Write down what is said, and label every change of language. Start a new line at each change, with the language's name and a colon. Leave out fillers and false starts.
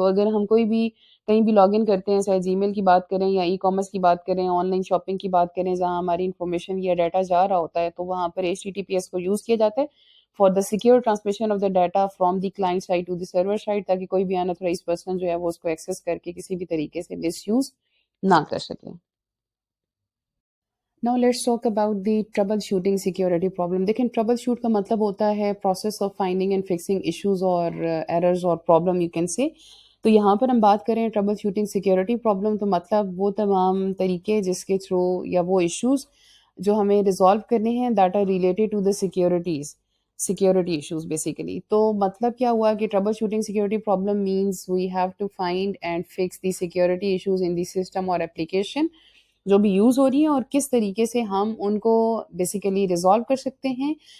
Urdu: تو اگر ہم کوئی بھی کہیں بھی لاگ ان کرتے ہیں، چاہے جی میل کی بات کریں یا کامرس کی بات کریں، آن لائن شاپنگ کی بات کریں، جہاں ہماری انفارمیشن یا ڈیٹا جا رہا ہوتا ہے تو وہاں پر HTTPS کو یوز کیا جاتا ہے
English: for the secure transmission of the data from the client site to the server site,
Urdu: تاکہ کوئی بھی اناتھورائز پرسن جو ہے وہ اس کو ایکسیس کر کے کسی بھی طریقے سے مس یوز نہ کر سکے.
English: Now let's talk about the troubleshooting security problem.
Urdu: دیکھیں ٹربل شوٹ کا مطلب ہوتا ہے
English: process of finding and fixing issues اور errors اور problem you can say.
Urdu: تو یہاں پر ہم بات کریں ٹربل شوٹنگ سیکیورٹی پرابلم، تو مطلب وہ تمام طریقے جس کے تھرو یا وہ ایشوز جو ہمیں ریزالو کرنے ہیں
English: that are related to the security issues
Urdu: basically. تو مطلب کیا ہوا کہ trouble shooting security problem
English: means we have to find and fix the security issues in the system
Urdu: اور اپلیکیشن جو بھی یوز ہو رہی ہیں، اور کس طریقے سے ہم ان کو بیسیکلی ریزالو کر سکتے ہیں.